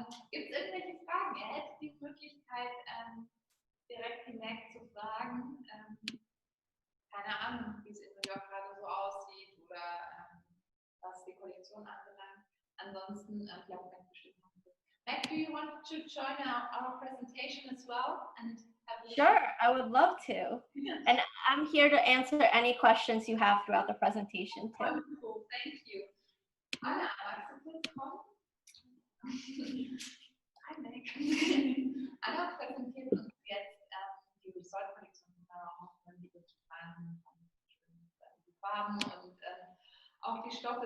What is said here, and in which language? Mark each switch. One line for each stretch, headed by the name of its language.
German: Gibt es irgendwelche Fragen? Er hätte die Möglichkeit, direkt die Meg zu fragen. Keine Ahnung, wie es in New York gerade so aussieht oder was die Kollektion anbelangt. Ansonsten glaube ich bestimmt noch.
English: Meg, do you want to join our presentation as well? And sure, I would love to. And I'm here to answer any questions you have throughout the presentation too. Wonderful, thank you.
German: Anna, magst du kurz kommen? Hi, Meg. Anna präsentiert uns jetzt die Resort-Kollektion von Hofmann, die wirklich die Farben und auch die Stoffe.